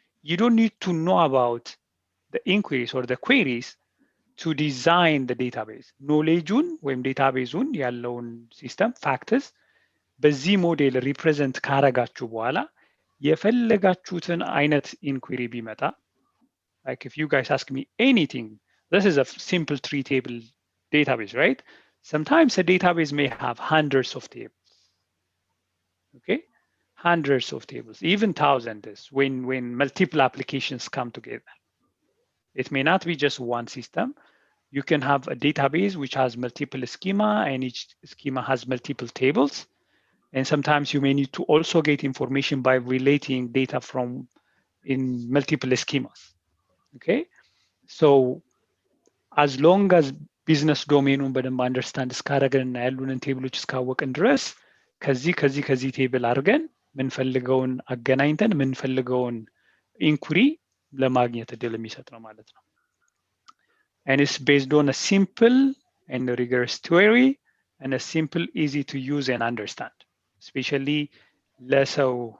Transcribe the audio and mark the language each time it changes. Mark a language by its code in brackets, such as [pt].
[en] You don't need to know about the inquiries or the queries to design the database. [am] knowledge-ን ወይም ዴታቤዙን ያለውን ሲስተም ፋክትስ በዚህ ሞዴል ሪፕሬዘንት ካረጋችሁ በኋላ የፈለጋችሁትን አይነት ኢንኩሪ ቢመጣ [en] like if you guys ask me anything, this is a simple 3 table database, right? Sometimes a database may have hundreds of tables. Okay, hundreds of tables, even thousands when multiple applications come together. It may not be just one system. You can have a database which has multiple schema and each schema has multiple tables. And sometimes you may need to also get information by relating data from in multiple schemas. Okay, so as long as business domain [am] በደንብ አንደርስታንድ እስካደረግንና ያሉንን ቴብሎች እስካወቅን ድረስ ከዚህ ቴብል አድርገን ምንፈልገውን አገናኝተን ምንፈልገውን ኢንኩሪ ለማግኘት እድል የሚሰጥ ነው ማለት ነው። [en] and it's based on a simple and rigorous theory and a simple, easy to use and understand, especially [am] ለሰው